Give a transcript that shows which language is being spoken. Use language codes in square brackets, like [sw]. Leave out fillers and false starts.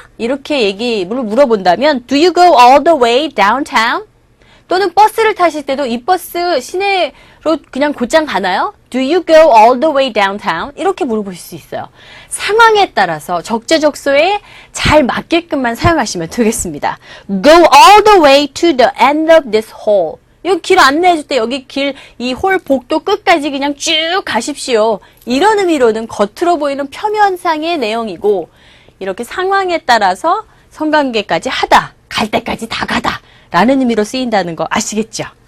[ko] 이렇게 물어본다면 [en] do you go all the way downtown? [ko] 또는 버스를 타실 때도 이 버스 시내로 그냥 곧장 가나요? [en] Do you go all the way downtown? [ko] 이렇게 물어보실 수 있어요. 상황에 따라서 적재적소에 잘 맞게끔만 사용하시면 되겠습니다. [en] Go all the way to the end of this hall. [ko] 여기 길 안내해줄 때 여기 이 홀 복도 끝까지 그냥 쭉 가십시오. 이런 의미로는 겉으로 보이는 표면상의 내용이고 이렇게 상황에 따라서 성관계까지 하다, 갈 때까지 다 가다 라는 의미로 쓰인다는 거 아시겠죠?